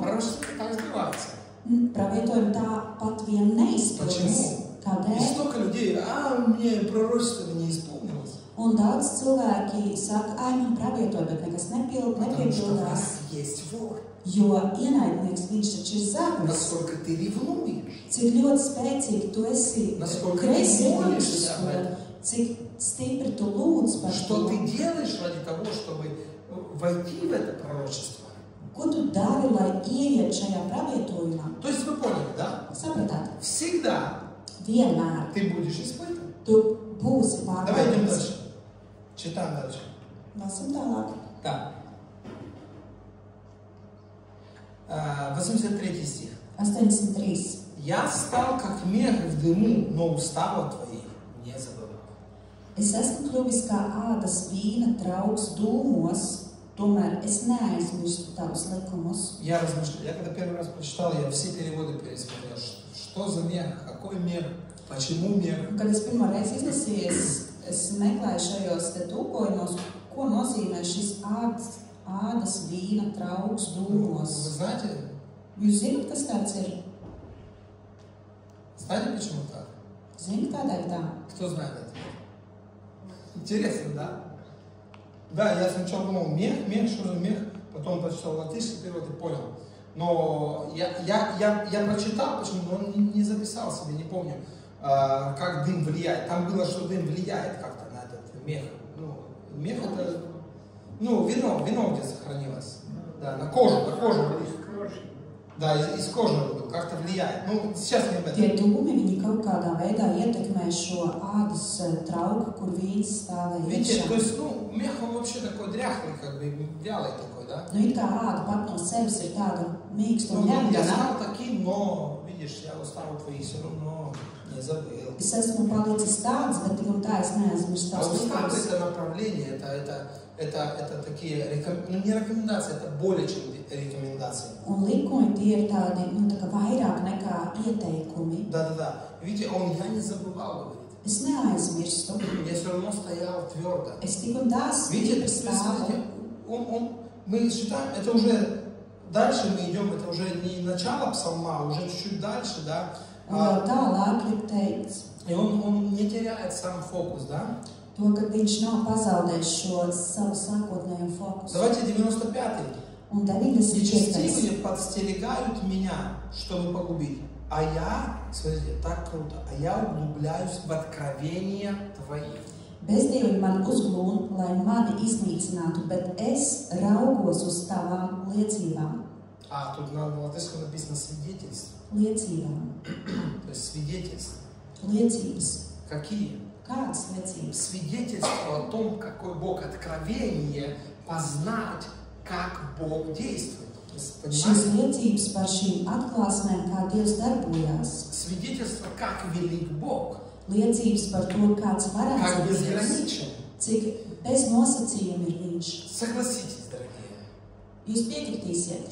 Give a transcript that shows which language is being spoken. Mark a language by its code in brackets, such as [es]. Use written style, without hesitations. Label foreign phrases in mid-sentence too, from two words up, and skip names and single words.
[ru] пророчество так сбивается. [lv] pravietojumi tāpat vien neizpildas. [ru] Почему? И [lv] Kādēļ? [ru] столько людей, мне пророчество не исполнилось. [lv] Un daudz cilvēki saka, ai, man pravietoja, bet nekas [ru] Потому что у [lv] nepiepildās. [ru] нас есть вор. [lv] Jo ienaidnieks viņš taču ir zaglis. [ru] Насколько ты ревнуешь. [lv] Cik ļoti spēcīgi tu esi [ru] Насколько ты [lv] kreisīgs, [ru] молишься об этом. [lv] cik stipri tu lūdz par [ru] Что [lv] to. [ru] ты делаешь ради того, чтобы войти в это пророчество? [lv] Ko tu dari, lai ieiet šajā pravietojumā? [ru] То есть вы поняли, да? [lv] Sapratāt? [ru] Всегда [lv] Vienmēr [ru] ты будешь испытан. [lv] tu būsi [ru] Давай идем [lv] pārbaudīts. [ru] дальше. Читаем дальше. [lv] Lasam tālāk. [ru] Так. 83 стих. 83. Я стал как мех в дыму, но устава твоих не забывал. [lv] Es esmu kļuvis kā ādas vīna trauks dūmos, tomēr es neaizmirstu tavus likumus. [ru] Я размышлял. Я когда первый раз прочитал, я все переводы пересмотрел. Что за мех? Какой мех? Почему мех? [lv] Un, kad es pirmo reizi izlasīju, es meklēju šajos te tūkojumos, ko nozīmē šis ādas vīna trauks [ru] Вы [lv] dūmos. [ru] знаете? [lv] Jūs zināt, kas tāds ir? [ru] Знаете, почему так? [lv] Zini, kādēļ tā? [ru] Кто знает это? Интересно, да? Да, я сначала думал, мех, что за мех? Потом прочитал латышский перевод и понял. Но я прочитал, почему он не записал себе, не помню, как дым влияет. Там было, что дым влияет как-то на этот мех. Ну, мех это, вино где сохранилось. Да, на кожу влияет. Да, из кожи как-то влияет. Ну, сейчас не об этом. [lv] Tie dūmi, viņi kaut kādā veidā ietekmē šo ādas trauku, kur vīns stāvēja [ru] Видите, то [lv] iekšā. [ru] есть, мех он вообще такой дряхлый, как бы вялый такой, да? [lv] Nu, it kā āda pat no sevis ir tāda mīksta un [ru] Я [lv] ņemgana. [ru] стал таким, но, видишь, я устал твоих все равно не забыл. [lv] Es esmu palicis tāds, bet tik un tā es neaizmirstu [ru] А [lv] tās [ru] уставы [lv] lietas. [ru] это направление, это такие, ну не рекомендации, это более чем рекомендации. [lv] Un likumi tie ir tādi, nu, tā kā vairāk nekā ieteikumi. [ru] Да. Видите, я не забывал, говорит. [lv] Es neaizmirstu. [ru] Я все равно стоял твердо. [lv] Es tik un tā [ru] Видите, [lv] stipri stāvu. [ru] мы считаем, это уже дальше мы идем, это уже не начало псалма, уже чуть-чуть дальше, да. [lv] Un jau tālāk ir teikts, [ru] И он не теряет сам фокус, да. [lv] to, ka viņš nav pazaudējis šo savu sākotnējo fokusu. [ru] Давайте 95-й. [lv] Un 95. [ru] Нечестивые подстерегают меня, чтобы погубить. А я, смотрите, так круто, а я углубляюсь в откровения твоих. [lv] Bezdievi man uzglūn, lai mani iznīcinātu, bet es raugos uz tavām liecībām. [ru] А, тут на латышском написано свидетельство. [lv] Liecībām. [ru] То есть свидетельство. [lv] Liecības. [ru] Какие? [lv] Kādas liecības? [ru] Свидетельство о том, какой Бог, откровение, познать, как Бог действует. [lv] Šīs liecības par šīm atklāsmēm, kā Dievs darbojās. [ru] Свидетельство, как велик Бог. [lv] Liecības par to, kāds varētu [ru] Как [lv] būt Dievs. [ru] безграничен. [lv] Cik bez nosacījuma ir viņš. [ru] Согласитесь, дорогие, [lv] Jūs piekritīsiet.